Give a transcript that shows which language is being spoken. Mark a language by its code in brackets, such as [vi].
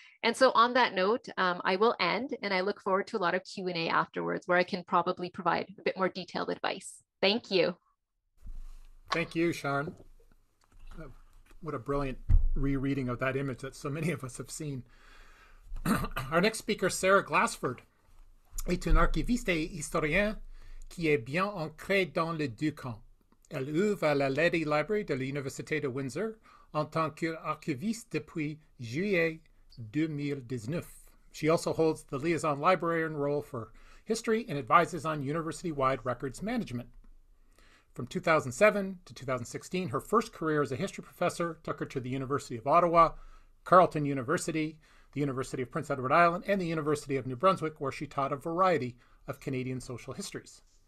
[en] And so on that note, I will end and I look forward to a lot of Q&A afterwards where I can probably provide a bit more detailed advice. Thank you. Thank you, Sharon. What a brilliant rereading of that image that so many of us have seen. Our next speaker, [fr] Sarah Glassford, est une archiviste et historien qui est bien ancrée dans les deux camps. Elle ouvre à la Lady Library de l'Université de Windsor en tant qu'archiviste depuis juillet 2019. [en] She also holds the liaison librarian role for history and advises on university-wide records management. From 2007 to 2016, her first career as a history professor took her to the University of Ottawa, Carleton University, the University of Prince Edward Island, and the University of New Brunswick, where she taught a variety of Canadian social histories.